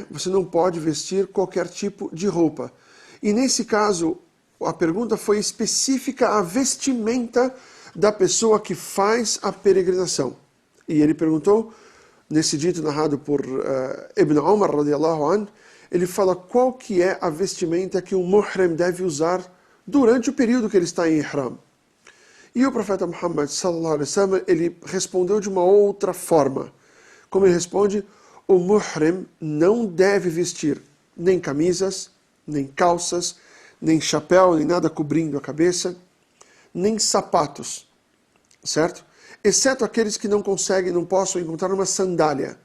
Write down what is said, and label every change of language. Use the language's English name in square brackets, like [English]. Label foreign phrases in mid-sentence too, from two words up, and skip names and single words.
[Portuguese] Você não pode vestir qualquer tipo de roupa. E nesse caso, a pergunta foi específica à vestimenta da pessoa que faz a peregrinação. E ele perguntou, nesse dito narrado por Ibn Umar [Arabic] رضي الله عنه, [Portuguese] ele fala qual que é a vestimenta que o muhrim deve usar durante o período que ele está em ihram. E o profeta Muhammad [Arabic] صلى الله عليه وسلم, [Portuguese] ele respondeu de uma outra forma. Como ele responde, o muhrim não deve vestir nem camisas, nem calças, nem chapéu, nem nada cobrindo a cabeça, nem sapatos, certo? Exceto aqueles que não possam encontrar uma sandália.